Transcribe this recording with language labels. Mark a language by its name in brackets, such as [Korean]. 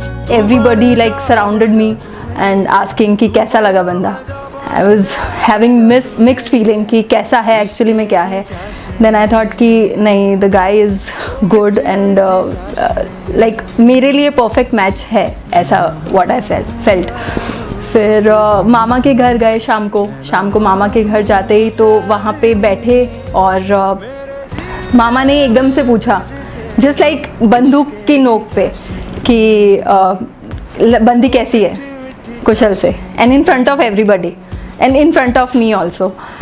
[English] Everybody like surrounded me and asking [Hindi] कि कैसा लगा बंदा। [English] I was having mixed feeling [Hindi] कि कैसा है actually में क्या है। [English] Then I thought [Hindi] कि नहीं, [English] the guy is good and like [Hindi] मेरे लिए [English] perfect match [Hindi] है, ऐसा [English] what I felt। [Hindi] फिर मामा के घर गए शाम को मामा के घर जाते ही तो वहाँ पे बैठे और मामा ने एकदम से पूछा जस्ट लाइक बंदूक की नोक पे कि बंदी कैसी है कुशल से, [English] And in front of everybody and in front of me also.